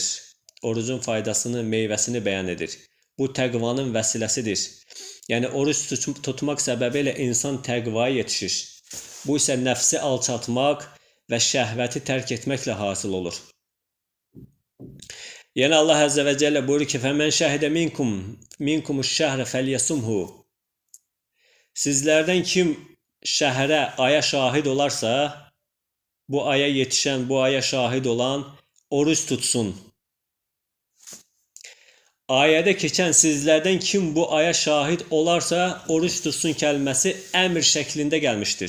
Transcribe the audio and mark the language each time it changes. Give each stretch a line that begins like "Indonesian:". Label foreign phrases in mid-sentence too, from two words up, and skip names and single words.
Azerbaijani: Orucun faydasını, meyvəsini bəyan edir. Bu təqvanın vəsiləsidir. Yəni oruc tutmaq səbəbi ilə insan təqvaya yetişir. Bu isə nəfsi alçaltmaq və şəhvəti tərk etməklə hasil olur. Yəni Allah
Arabic: عز وجل
Azerbaijani: buyurur ki,
Arabic: فَمَنْ شَهِدَ مِنْكُمُ الشَّهْرَ فَلْيَصُمْهُ.
Azerbaijani: Sizlərdən kim şəhərə, aya şahid olarsa, bu aya yetişən, bu aya şahid olan oruç tutsun. Ayədə keçən sizlərdən kim bu aya şahid olarsa, oruç tutsun kəlməsi əmr şəklində gəlmişdir.